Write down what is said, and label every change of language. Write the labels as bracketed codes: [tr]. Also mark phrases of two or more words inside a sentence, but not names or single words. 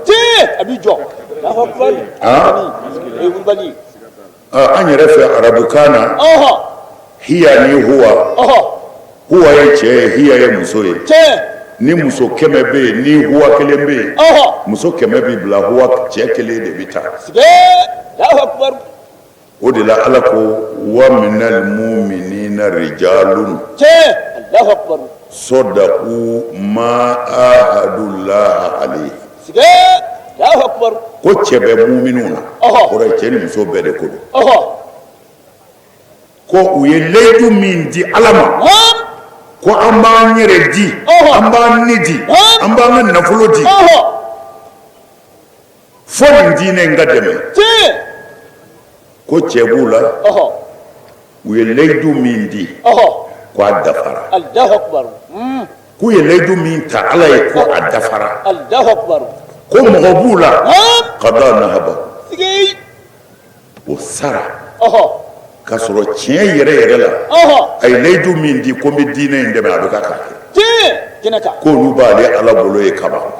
[bm] an yɛrɛ fɛ arabukan na hiya ni huwa ye cɛ ye hiya ye muso ye ni muso 100 bɛ yen ni huwa kelen bɛ yen muso 100 bɛ bila huwa cɛ kelen de bɛ taa o de la ala ko [ar] ومن المؤمنين رجال صدقوا ما عاهدوا الله عليه [bm] ko cɛ bɛ muminun na kɔrɔ cɛ ni muso bɛɛ de ko don ko u ye layidu min di ala ma ko an b'an yɛrɛ di an b'an ni di an b'an ka nafolo di fo nin diinɛ in ka dɛmɛ ko cɛ b'u la u ye layidu min di ko a dafara k'u ye layidu min ta ala ye ko a dafara ko mɔgɔ b'u la [ar] قضى نحبه [bm] o sara k'a sɔrɔ tiɲɛ yɛrɛ la a ye layidu min di ko n bɛ diinɛ in dɛmɛ a bɛ ka kɛ k'olu b'ale ala bolo ye kaba